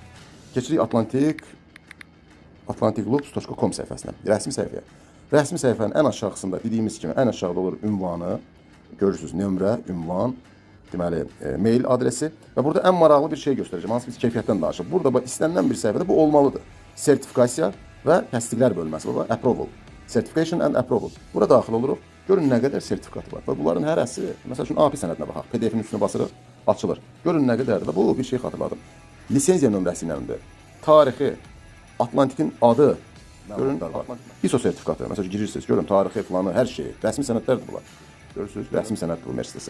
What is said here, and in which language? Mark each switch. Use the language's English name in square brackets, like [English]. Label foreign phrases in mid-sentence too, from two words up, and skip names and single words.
[Azerbaijani] Keçirik atlanticloops.com səhifəsinə, rəsmi səhifəyə. Rəsmi səhifənin ən aşağısında dediyimiz kimi ən aşağıda olur ünvanı, görürsünüz nömrə, ünvan, deməli mail adresi və burada ən maraqlı bir şey göstərəcəm. Hansı biz keyfiyyətdən danışırıq. Burada istənilən bir səhifədə bu olmalıdır. Sertifikasiya və təsdiqlər bölməsi var. Approval. [English] Certification and approval. [Azerbaijani] Bura daxil oluruq. Görün nə qədər sertifikatı var. Və bunların hərəsi, məsəl üçün API sənədinə baxaq. PDF-in üstünə basırıq, açılır. Görün nə qədərdir. Bu bir şey xatırladım. Lisenziya nömrəsi iləndir. Tarixi, Atlantikin adı, görün, ISO sertifikatı. Məsəl üçün girirsiniz, görün tarixi, filanı, hər şeyi. Rəsmi sənədlərdir bunlar. Görürsünüz, rəsmi sənəddir bu Mercedes-in.